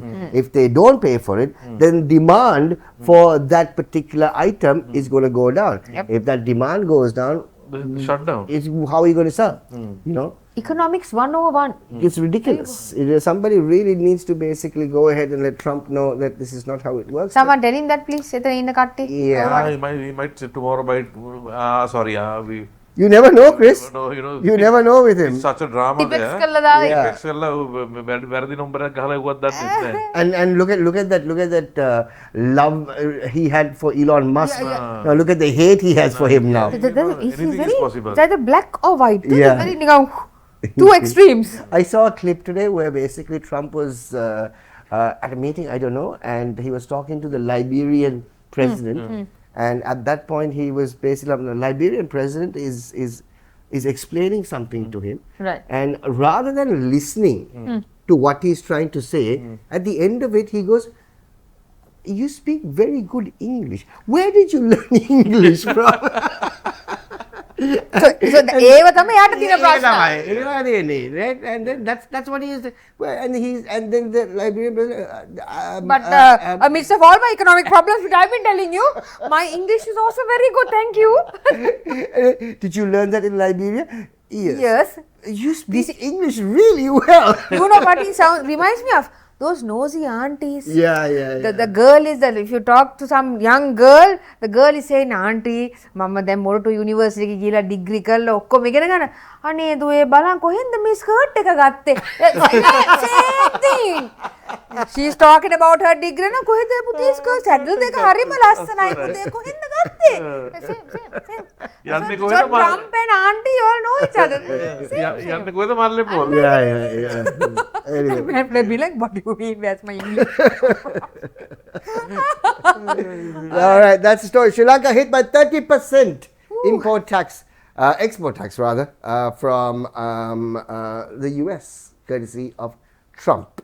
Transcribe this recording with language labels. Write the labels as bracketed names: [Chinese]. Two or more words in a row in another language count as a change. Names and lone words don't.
[English] If they don't pay for it, then demand for that particular item is going to go down. Yep. If that demand goes down, Shut down. how are you going to sell? Economics 101. It's ridiculous. Somebody really needs to basically go ahead and let Trump know that this is not how it works. Someone tell him that, please. [Sinhala] එතන ඉන්න කට්ටිය. [English] Yeah. He might say tomorrow by. We. You never know, Chris. No, You never know with him. It's such a drama Tipex there. [Sinhala] කළා දාලා. [English] Yeah. [Sinhala] Tipex කළා වැරදි නම්බරයක් ගහලා එව්වත් දන්නේ නැහැ. [English] And look at that love he had for Elon Musk. Now look at the hate he has for him now. Anything is possible. Is either black or white. Yeah. Very නිකන් two extremes. I saw a clip today where basically Trump was at a meeting, I don't know, and he was talking to the Liberian president. And at that point, he was basically, the Liberian president is explaining something to him. Right. And rather than listening to what he's trying to say, at the end of it, he goes, "You speak very good English. Where did you learn English from?" [Sinhala] So ඒව තමයි යාට තියෙන ප්‍රශ්න. [English] Right? And then that's what he is. Well, and then the Liberian president. But amidst of all my economic problems which I've been telling you, my English is also very good, thank you. Did you learn that in Liberia? Yes. Yes. You speak English really well. You know what he reminds me of? Those nosy aunties. Yeah. The girl is that if you talk to some young girl, the girl is saying, "Auntie, [Sinhala] mama දැන් මොරටු යුනිවර්සිටි එක ගිහලා ඩිග්‍රී කරලා ඔක්කොම ඉගෙන ගන්න. අනේ දුවේ බලන්න කොහෙන්ද මේ ස්කර්ට් එක ගත්තේ?" [English] Same thing. She's talking about her degree. [Sinhala] "න කොහෙද පුතේ ස්කර්ට් සැඩල් දෙක හරිම ලස්සනයි පුතේ කොහෙන්ද ගත්තේ?" [English] Same. [Sinhala] යන්නේ [English] So [Sinhala] කොහෙද මල්ලේ? [English] Trump and auntie all know each other. [Sinhala] යන්නේ කොහෙද මල්ලේ පොල්? [English] Yeah. Anyway. Be like, what do you mean? Where's my English? All right, that's the story. Sri Lanka hit by 30% import tax, export tax rather, from the US, courtesy of Trump.